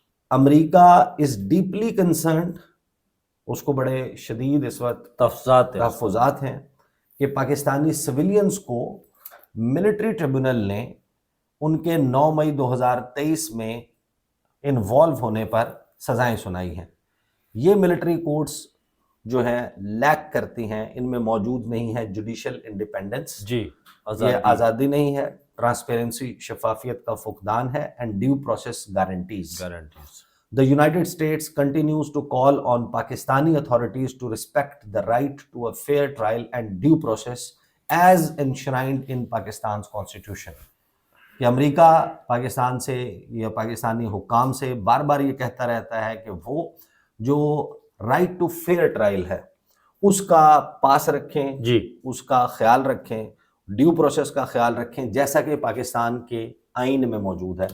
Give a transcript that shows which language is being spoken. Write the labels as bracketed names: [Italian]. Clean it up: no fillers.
[Urdu] America [English] is deeply concerned, [Urdu] اس کو بڑے شدید اس وقت تحفظات ہیں کہ پاکستانی سویلینز کو ملٹری ٹریبونل نے ان کے 9 مئی 2023 میں انوالو ہونے پر سزائیں سنائی ہیں. یہ ملٹری کورٹس جو ہیں لیک کرتی ہیں, ان میں موجود نہیں ہے جوڈیشل انڈیپینڈنس, جی, یہ آزادی نہیں ہے, ٹرانسپیرنسی شفافیت کا فقدان ہے, [English] And due process guarantees. The United States continues to call on Pakistani authorities to respect the right to a fair trial and due process as enshrined in Pakistan's constitution. [Urdu] کہ امریکہ پاکستان سے یا پاکستانی حکام سے بار بار یہ کہتا رہتا ہے کہ وہ جو رائٹ ٹو فیئر ٹرائل ہے اس کا پاس رکھیں, جی, اس کا خیال رکھیں, ڈیو پروسیس کا خیال رکھیں, جیسا کہ پاکستان کے آئین میں موجود ہے.